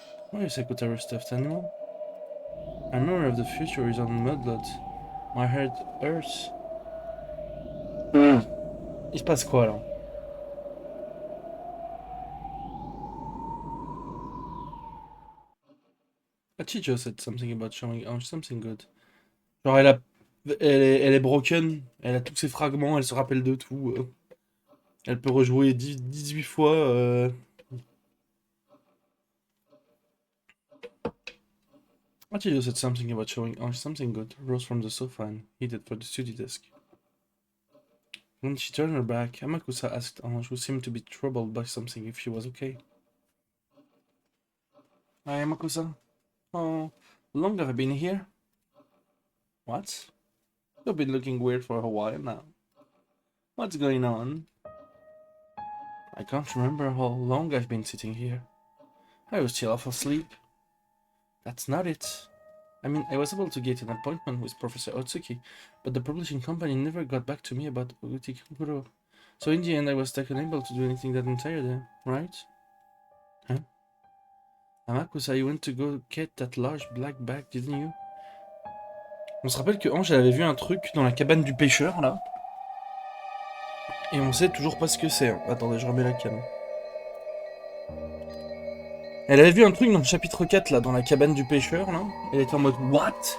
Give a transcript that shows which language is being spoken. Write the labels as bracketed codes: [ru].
[en] Why a Sekutaro stuffed animal? My memory of the future is on Mudblood. My heart hurts. [fr] Il se passe quoi là? [en] Chijo said something about showing Ange something good. [fr] Genre elle est broken, elle a tous ses fragments, elle se rappelle de tout. Elle peut rejouer 18 fois. [en] Chijo said something about showing Ange something good, rose from the sofa and headed for the study desk. When she turned her back, Amakusa asked Ange, who seemed to be troubled by something, if she was okay. Hi, Amakusa. Oh, long have I been here? What? You've been looking weird for a while now. What's going on? I can't remember how long I've been sitting here. I was still half asleep. That's not it. I mean, I was able to get an appointment with Professor Otsuki, but the publishing company never got back to me about Oguchi Kuro. So in the end, I was stuck unable to do anything that entire day, right? Huh? Amakusa, you went to go get that large black bag, didn't you? [fr] On se rappelle que Ange, elle avait vu un truc dans la cabane du pêcheur, là. Et on sait toujours pas ce que c'est. Attendez, je remets la cam. Elle avait vu un truc dans le chapitre 4, là, dans la cabane du pêcheur, là. Elle était en mode, what?